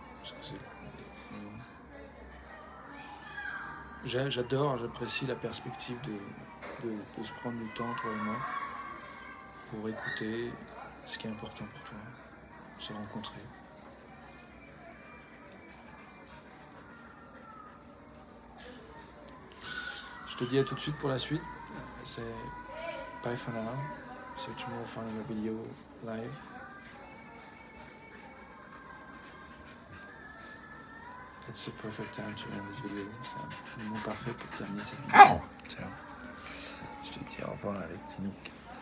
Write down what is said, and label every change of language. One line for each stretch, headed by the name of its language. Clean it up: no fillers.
French: parce que j'apprécie la perspective de se prendre du temps, toi et moi, pour écouter ce qui est important pour toi, se rencontrer. Je te dis à tout de suite pour la suite. C'est
English: bye for now. See you tomorrow for another video live. It's a perfect time to end this video.
French: C'est un moment parfait pour terminer cette vidéo. Ciao. Je te dis au revoir avec Tinouk.